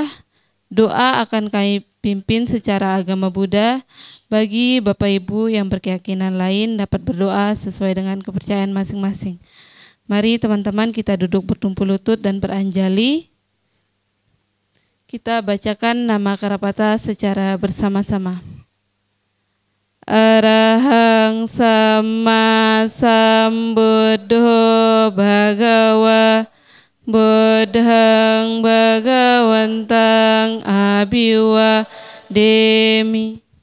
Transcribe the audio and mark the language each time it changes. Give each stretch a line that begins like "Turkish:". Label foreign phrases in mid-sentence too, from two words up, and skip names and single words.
Indonesian: Doa akan kami pimpin secara agama Buddha. Bagi Bapak Ibu yang berkeyakinan lain dapat berdoa sesuai dengan kepercayaan masing-masing. Mari teman-teman kita duduk bertumpu lutut dan beranjali. Kita bacakan nama Karapata secara bersama-sama.
Pali: Arahang Sama Sambuddho Bhagawa Buddhang Bhagawantang Abhiwa Demi.